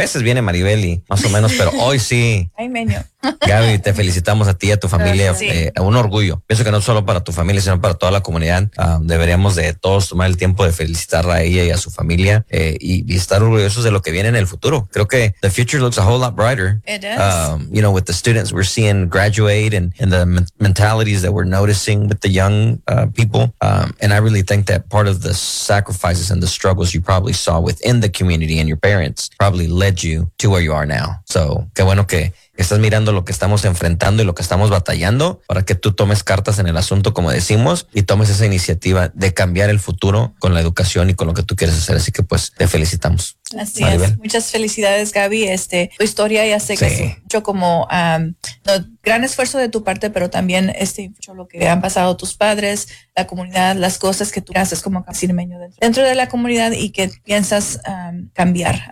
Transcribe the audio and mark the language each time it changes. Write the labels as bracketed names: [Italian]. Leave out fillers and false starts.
[Spanish] A veces viene Maribel y más o menos, pero hoy sí. Ay, Meño. Gaby, te felicitamos a ti y a tu familia. Un orgullo. Pienso que no solo para tu familia, sino para toda la comunidad. Deberíamos de todos tomar el tiempo de felicitar a ella y a su familia y estar orgullosos de lo que viene en el futuro. Creo que [English] the future looks a whole lot brighter. It does. You know, with the students we're seeing graduate and the mentalities that we're noticing with the young people. And I really think that part of the sacrifices and the struggles you probably saw within the community and your parents probably led you to where you are now. So, [Spanish] qué bueno que estás mirando lo que estamos enfrentando y lo que estamos batallando, para que tú tomes cartas en el asunto, como decimos, y tomes esa iniciativa de cambiar el futuro con la educación y con lo que tú quieres hacer. Así que pues te felicitamos. Así Maribel. Es. Muchas felicidades, Gaby. Tu historia ya sé que sí. Es mucho como gran esfuerzo de tu parte, pero también mucho lo que han pasado tus padres, la comunidad, las cosas que tú haces como casirmeño dentro de la comunidad y que piensas cambiar.